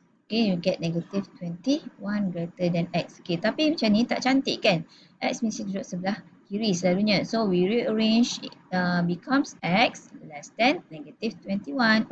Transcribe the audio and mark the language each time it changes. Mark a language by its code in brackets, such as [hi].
[en] Okay, you get negative 21 greater than X. [ms] Okay, tapi macam ni tak cantik kan? X mesti duduk sebelah kiri selalunya. [en] So, we rearrange becomes X less than negative 21.